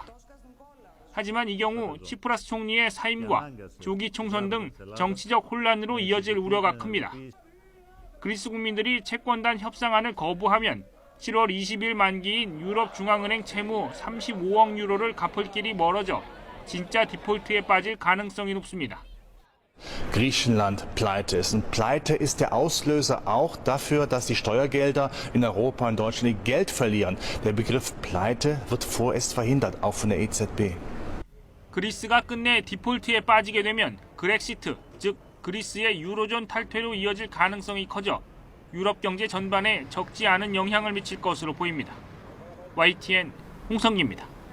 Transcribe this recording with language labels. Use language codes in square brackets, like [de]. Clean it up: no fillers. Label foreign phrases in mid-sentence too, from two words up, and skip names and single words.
[ko] 하지만 이 경우 치프라스 총리의 사임과 조기 총선 등 정치적 혼란으로 이어질 우려가 큽니다. 그리스 국민들이 채권단 협상안을 거부하면 7월 20일 만기인 유럽중앙은행 채무 35억 유로를 갚을 길이 멀어져 진짜 디폴트에 빠질 가능성이 높습니다. [de] Griechenland pleite ist. Und pleite ist der Auslöser auch dafür, dass die Steuergelder in Europa und Deutschland ihr Geld verlieren. Der Begriff pleite wird vorerst verhindert, auch von der EZB. [ko] 그리스가 끝내 디폴트에 빠지게 되면 그렉시트, 즉 그리스의 유로존 탈퇴로 이어질 가능성이 커져 유럽 경제 전반에 적지 않은 영향을 미칠 것으로 보입니다. YTN 홍성기입니다.